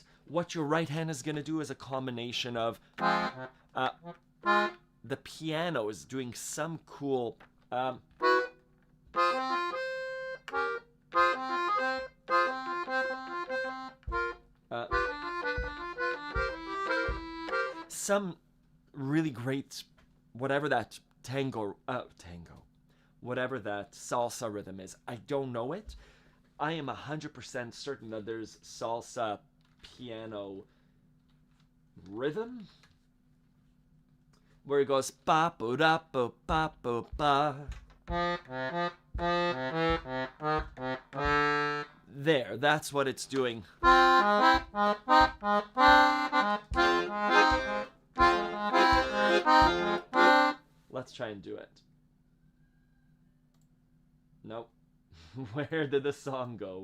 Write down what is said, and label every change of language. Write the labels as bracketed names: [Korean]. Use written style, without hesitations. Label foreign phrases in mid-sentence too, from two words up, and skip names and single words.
[English] What your right hand is going to do is a combination of the piano is doing some cool some really great, whatever that tango, whatever that salsa rhythm is. I don't know it. I am 100% certain that there's salsa piano rhythm where it goes ba bo da bo ba bo ba. There, that's what it's doing. Let's try and do it. Nope. Where did the song go?